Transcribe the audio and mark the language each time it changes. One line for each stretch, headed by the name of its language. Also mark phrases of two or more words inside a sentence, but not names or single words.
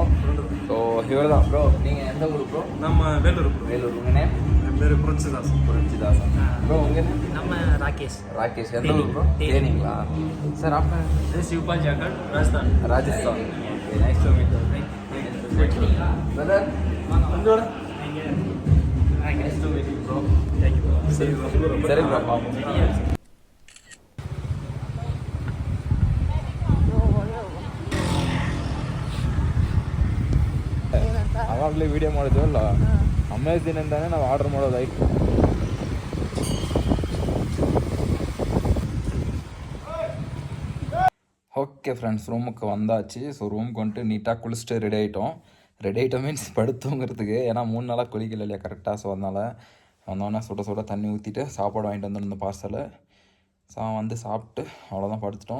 Tamil: ஸோ இவர் தான் ப்ரோ. நீங்கள் எந்த ஊர் ப்ரோ? நம்ம வேலூர். வேலூர். உங்கள் நேம்? பேர் புரட்சிதாசன். புரட்சிதாசன். ப்ரோ உங்கள் நேம்? நம்ம ராகேஷ். ராகேஷ். எந்த ஊர் ப்ரோ? தேனிங்களா? சார் அப்போ
Hindi: शिवपाल जाकर राजस्थान.
Tamil: ராஜஸ்தான். ஓகே,
English: nice to meet you.
Tamil: பிரதர் உங்களோட
English: Nice to meet you, bro. Thank you.
Tamil: சரி ப்ரோ, பார்ப்போம்.
Kannada: ಅವಾಗಲೇ ವಿಡಿಯೋ ಮಾಡಿದ್ವಲ್ಲ, ಅಮೇಝಿನಿಂದಾನೇ ನಾವು ಆರ್ಡರ್ ಮಾಡೋದಾಯ್ತು.
Tamil: ஓகே ஃப்ரெண்ட்ஸ், ரூமுக்கு வந்தாச்சு. ஸோ ரூமுக்கு வந்துட்டு நீட்டாக குளிச்சுட்டு ரெடி ஆகிட்டோம். ரெடி ஆகிட்டோம் மீன்ஸ் படுத்துங்கிறதுக்கு, ஏன்னா 3 நாளாக குளிக்கல இல்லையா கரெக்டாக. ஸோ அதனால் வந்தோடனே சுட தண்ணி ஊற்றிட்டு சாப்பாடு வாங்கிட்டு வந்துருந்த பார்சலை வந்து சாப்பிட்டு அவ்வளோதான் படுத்துட்டோம்.